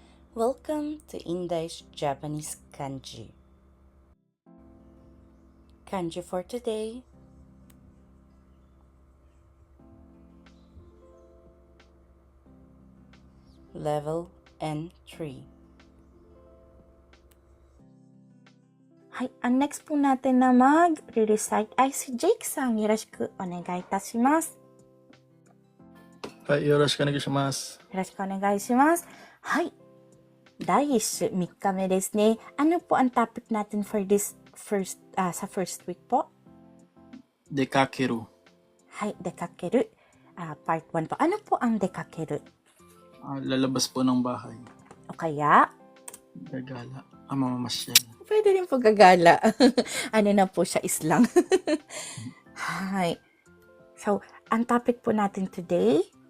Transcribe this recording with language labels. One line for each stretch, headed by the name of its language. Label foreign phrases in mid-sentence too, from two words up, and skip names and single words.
English: Welcome to Indai's Japanese Kanji. Kanji for today. Level N3.
Filipino: Ang next po natin na mag-recite ay si Jake san.
Japanese: よろしくお願いいたします. はい、よろしくお願いします。よろしくお願いします。第1週3日目ですね。
Filipino: Ano po ang topic natin
English: for this
Filipino: sa
English: first week
Filipino: po?
Japanese: 出かける。 dekakeru.
Filipino: Part 1 po. Ano po ang dekakeru? Lalabas po ng bahay. O kaya? Gagala. Mamamasyal. Pwede rin po gagala. Ano na po siya, islang. So, ang topic po natin today?